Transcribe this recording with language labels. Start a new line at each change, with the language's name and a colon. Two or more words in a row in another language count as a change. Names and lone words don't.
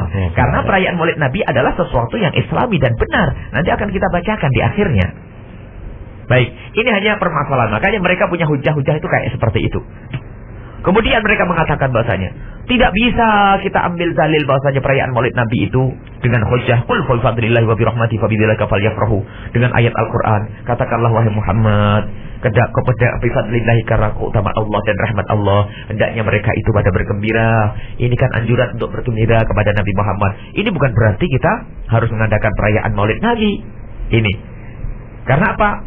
Indonesian: Karena perayaan Maulid Nabi adalah sesuatu yang Islami dan benar. Nanti akan kita bacakan di akhirnya. Baik, ini hanya permasalahan. Makanya mereka punya hujah-hujah itu kayak seperti itu. Kemudian mereka mengatakan bahasanya tidak bisa kita ambil dalil bahasanya perayaan Maulid Nabi itu dengan hujah
Arabic: قل فبفضل الله وبرحمته فبذلك فليفرحوا,
Indonesian: dengan ayat Al-Qur'an. Katakanlah wahai Muhammad, kepada
Arabic: بفضل الله,
Indonesian: karena keutamaan Allah dan rahmat Allah hendaknya mereka itu pada bergembira. Ini kan anjuran untuk bergembira kepada Nabi Muhammad. Ini bukan berarti kita harus mengadakan perayaan Maulid Nabi. Ini karena apa?